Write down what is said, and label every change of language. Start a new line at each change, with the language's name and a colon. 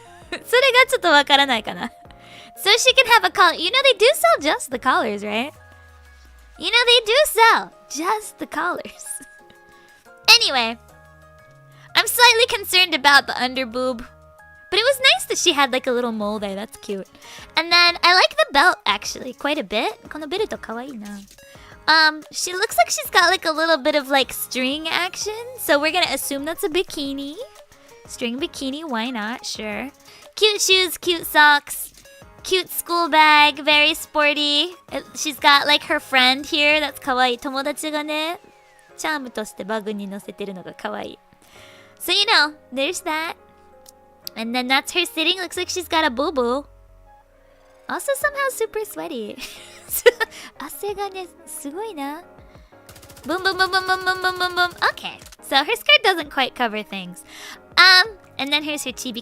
Japanese: それがちょっとわからないかな。
English: So she can have a collar. You know they do sell just the collars, right? You know they do sell just the collars. Anyway, I'm slightly concerned about the underboob. But it was nice that she had like a little mole there. That's cute. And then I like the belt actually quite a bit.
Japanese: このベルトかわいいな。
English: She looks like she's got like a little bit of like string action, so we're gonna assume that's a bikini. String bikini, why not? Sure. Cute shoes, cute socks, cute school bag, very sporty. She's got like her friend here. That's kawaii.
Japanese: 友達がね、チャームとしてバッグに乗せてるのが可愛い。
English: So you know, there's that. And then that's her sitting. Looks like she's got a boo-boo. Also somehow super sweaty.
Japanese: 汗がね、すごいな。
English: Boom, boom, boom, boom, boom, boom, boom, boom, boom. Okay, so her skirt doesn't quite cover things. And then here's her chibi.